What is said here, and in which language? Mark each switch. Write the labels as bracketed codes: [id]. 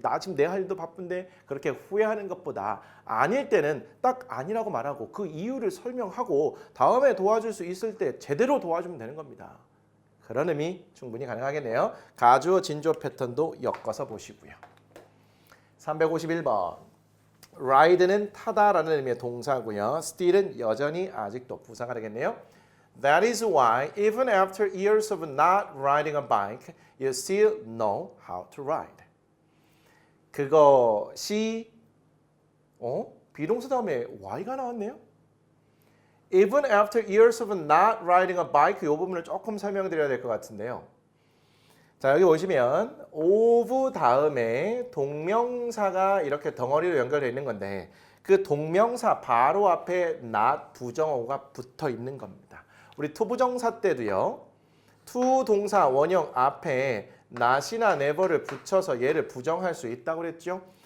[ko] 나 지금 내 할 일도 바쁜데 그렇게 후회하는 것보다 아닐 때는 딱 아니라고 말하고 그 이유를 설명하고 다음에 도와줄 수 있을 때 제대로 도와주면 되는 겁니다. 그런 의미 충분히 가능하겠네요. 가주어 진주어 패턴도 엮어서 보시고요. 351번 ride는 타다라는 의미의 동사고요. steal은 여전히 아직도 부사가 되겠네요. [en] That is why even after years of not riding a bike, you still know how to ride. [ko] 그것이 비동사 다음에 y가 나왔네요. [en] Even after years of not riding a bike, [ko] 이 부분을 조금 설명드려야 될 것 같은데요. 자, 여기 보시면 of 다음에 동명사가 이렇게 덩어리로 연결되어 있는 건데 그 동명사 바로 앞에 not 부정어가 붙어 있는 겁니다. 우리 투부정사 때도요. to 동사 원형 앞에 not이나 never를 붙여서 얘를 부정할 수 있다고 그랬죠.